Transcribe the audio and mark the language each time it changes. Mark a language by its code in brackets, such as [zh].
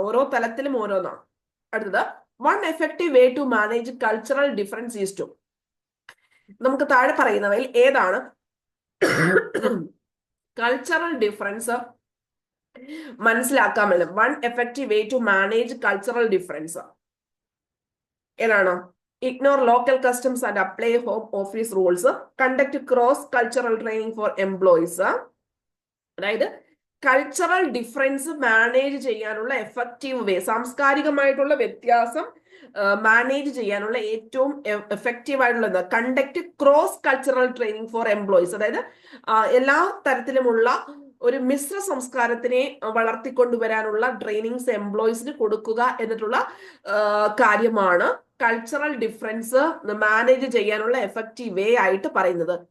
[ml] ഓരോ തലത്തിലും ഓരോന്നാണ്. അടുത്തത്, [en] One effective way to manage cultural difference is to. [ml] നമുക്ക് താഴെ പറയുന്നവയിൽ ഏതാണ് cultural difference മനസ്സിലാക്കാമല്ലോ? [en] one effective way to manage cultural difference [ml] ഏതാണ്? [en] Ignore local customs and apply home office rules. Conduct cross-cultural training for employees. [ml] അതായത് cultural difference manage ചെയ്യാനുള്ള effective വേ, സാംസ്കാരികമായിട്ടുള്ള വ്യത്യാസം manage ചെയ്യാനുള്ള ഏറ്റവും എഫക്റ്റീവ് ആയിട്ടുള്ള [en] Conduct cross cultural training for employees. [ml] അതായത് എല്ലാ തരത്തിലുമുള്ള ഒരു മിശ്ര സംസ്കാരത്തിനെ വളർത്തിക്കൊണ്ടുവരാനുള്ള ട്രെയിനിങ്സ് എംപ്ലോയീസിന് കൊടുക്കുക എന്നിട്ടുള്ള കാര്യമാണ് കൾച്ചറൽ ഡിഫറൻസ് മാനേജ് ചെയ്യാനുള്ള എഫക്റ്റീവ് വേ ആയിട്ട് പറയുന്നത്.